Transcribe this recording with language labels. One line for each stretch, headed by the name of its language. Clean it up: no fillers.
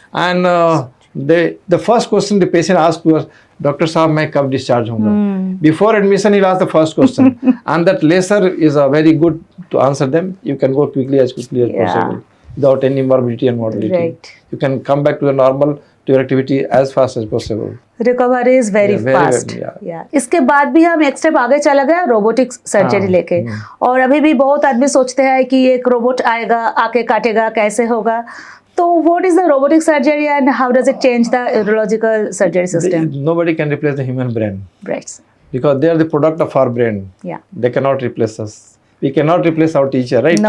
English: And the first question the patient asked was, Doctor
Hindi: साहब मैं कब discharge होऊंगा?
English: Before admission he'll ask the first question. And that laser is a very good to answer them. You can go quickly as possible without any morbidity and mortality. Right. You can come back to the normal to your activity as fast as possible. Recovery is very Yeah, very fast. well, yeah.
Hindi: इसके बाद भी हम एक step आगे चला गया robotic surgery हाँ, लेके, और अभी भी बहुत आदमी सोचते हैं कि एक रोबोट आएगा आके काटेगा, कैसे होगा।
English: तो what is the robotic surgery and how does it change the urological surgery system? Nobody can replace the human brain right. because they are the product of our brain. या They cannot replace us. We cannot replace our teacher, right?